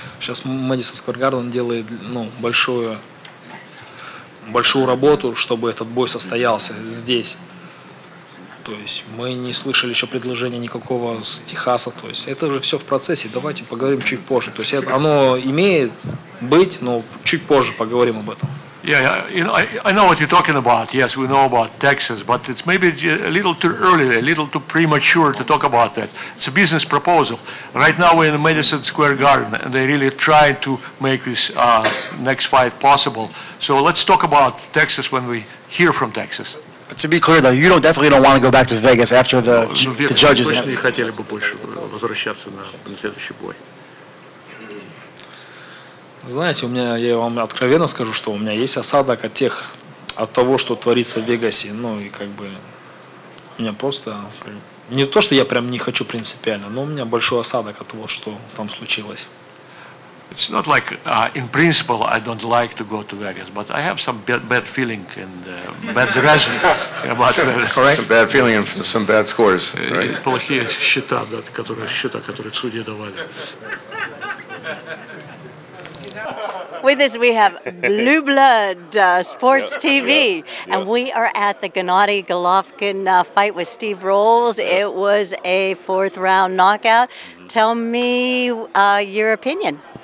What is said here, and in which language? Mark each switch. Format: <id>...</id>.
<ru>Сейчас Madison Square Garden делает, большую работу, чтобы этот бой состоялся здесь. То есть мы не слышали еще предложения никакого с Техаса. То есть это же все в процессе. Давайте поговорим чуть позже. То есть оно имеет быть, но чуть позже поговорим об этом.</ru> <en>Yeah, I know what you're talking about. Yes, we know about Texas, but it's maybe a little too early, a little too premature to talk about that. It's a business proposal. Right now we're in the Madison Square Garden, and they really try to make this next fight possible. So let's talk about Texas when we hear from Texas. But to be clear, though, you definitely don't want to go back to Vegas after the judges.</en> <ru>Знаете, я вам откровенно скажу, что у меня есть осадок от того, что творится в Вегасе. И у меня просто, не то, что я прям не хочу принципиально, но у меня большой осадок от того, что там случилось.</ru> <en>It's not like, in principle, I don't like to go to Vegas, but I have some bad feeling and bad reason about Vegas. Correct? Some bad feeling and some bad scores, right?</en> <ru>Плохие счета, которые судьи давали.</ru> <en>With us, we have Blue Blood Sports TV, and we are at the Gennady Golovkin fight with Steve Rolls. It was a fourth-round knockout. Tell me your opinion.</en>